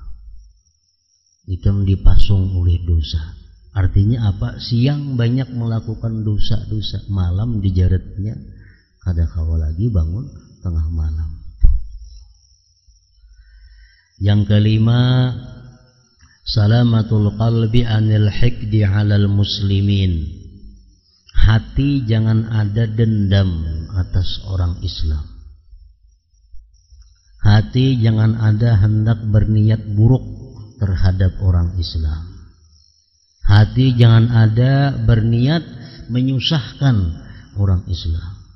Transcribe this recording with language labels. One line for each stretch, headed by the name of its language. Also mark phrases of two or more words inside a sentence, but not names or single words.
Banjar: Ikam dipasung oleh dosa.
Indonesian: Artinya apa?
Banjar: Siang banyak melakukan dosa-dosa, malam dijaretnya kada kawa lagi bangun tengah malam.
Indonesian: Yang kelima,
Arabic: سلامة القلب عن الحقد على المسلمين.
Indonesian: Hati jangan ada dendam atas orang Islam. Hati jangan ada hendak berniat buruk terhadap orang Islam. Hati jangan ada berniat menyusahkan orang Islam.